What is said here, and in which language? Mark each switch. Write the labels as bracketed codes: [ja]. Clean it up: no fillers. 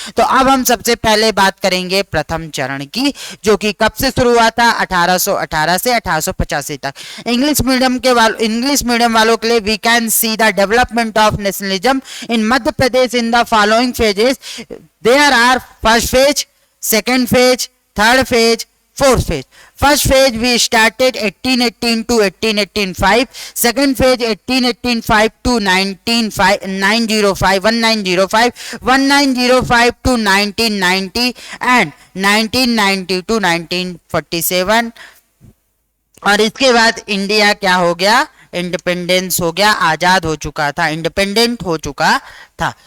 [hi] तो अब हम सबसे पहले बात करेंगे प्रथम चरण की, जो कि कब से शुरू हुआ था, 1818 से 1885 तक। [en] English medium [hi] वालों के लिए [en] We can see the development of nationalism in Madhya Pradesh in the following phases. There are first phase, second phase, third phase, fourth phase. First phase we started 1818 to 1885. Second phase 1885 to 1905, 1905 to 1990 and 1990 to 1947. [hi] और इसके बाद India क्या हो गया, independence हो गया, आजाद हो चुका था, इंडिपेंडेंट हो चुका था।